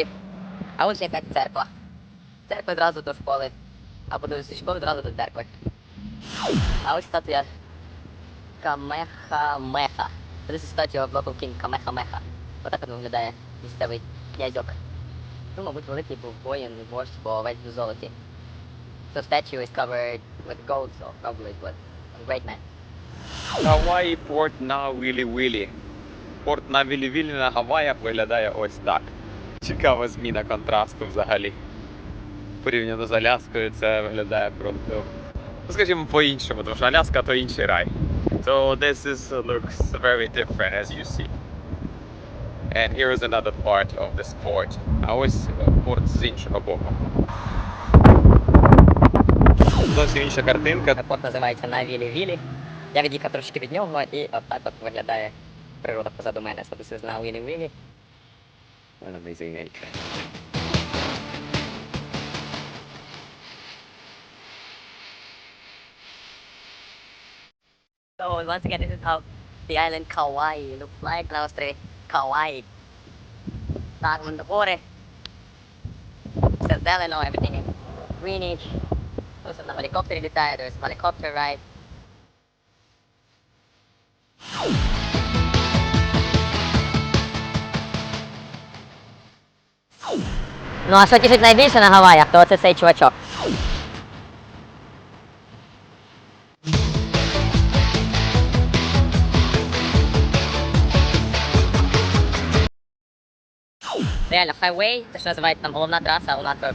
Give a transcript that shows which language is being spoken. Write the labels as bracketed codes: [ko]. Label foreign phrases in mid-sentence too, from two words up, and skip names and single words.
[uk] А ось якась церква. Церква одразу до школи. Або до школи одразу до церкви. А ось статуя Камехамеха. Це статуя [en] local king [uk] Камехамеха. Отак от виглядає місцевий князьок. Ну, мабуть, великий був воїн, вождь, бо весь у золоті. [en] The statue is covered with gold, so probably it was a great man. [uk] Hawaii порт Nawiliwili. Порт Nawiliwili на Гаваях виглядає ось так. Цікава зміна контрасту взагалі. Порівняно з Аляскою це виглядає просто, скажімо, по-іншому, тому що Аляска то інший рай. [en] So this looks very different as you see. And here is another part of this port. [uk] А ось порт з іншого боку. Зовсім інша картинка. Порт називається Nawiliwili. Я від'їхав трошки від нього і отак от виглядає природа позаду мене. [en] So this is Nawiliwili. An amazing nature. So once again, this is how the island Kauai looks like. [uk] На острові Kauai. Так, вон гори. Все зелено, [en] everything is greenish. [uk] Ось на гелікоптері літає, [en] there's a helicopter ride. [uk] Ну а що тішить найбільше на Гаваях, то це цей чувачок. Реально, хайвей, те, що називають там головна траса, вона то...